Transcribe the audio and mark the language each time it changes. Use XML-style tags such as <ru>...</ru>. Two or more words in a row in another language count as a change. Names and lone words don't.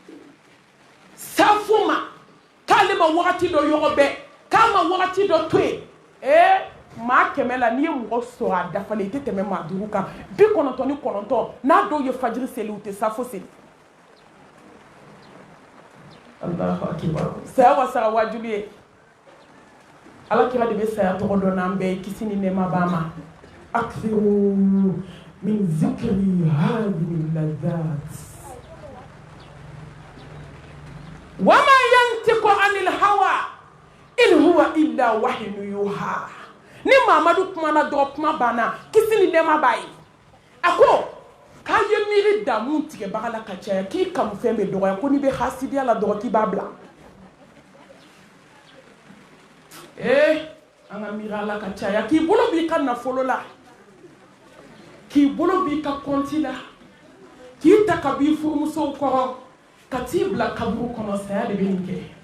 <bm>safo ma k'ale ma wagati dɔ yɔgɔ bɛɛ k'a ma wagati dɔ to yen maa 100 la n'i ye mɔgɔ sɔrɔ a dafalen i tɛ tɛmɛ maa 5 kan 99 n'a dɔw ye fajiri seli u tɛ safo seli</bm> <ar>الله أكبر</ar> <bm>saya wasara wajibi ye ala kira de bɛ saya tɔgɔ dɔn n'an bɛɛ ye kisi ni nɛɛma b'a ma</bm> <ar>أكثر من ذكر هذه اللذات وما ينطق عن الهوى إن هو إلا وحي يوحى.</ar> <bm>Ni Mamadu kumana dɔrɔn kuma banna kisi ni nɛɛma b'a ye. A ko k'a ye miiri damu tigɛbaga la ka caya k'i kanu fɛn bɛ dɔgɔya ko n'i bɛ hasidiya la dɔrɔn k'i b'a bila. An ka miiri a la ka caya k'i bolo b'i ka nafolo la k'i bolo b'i ka kɔnti la k'i ta ka b'i furumusow kɔrɔ ka t'i bila kaburu kɔnɔ saya de bɛ nin kɛ.</bm>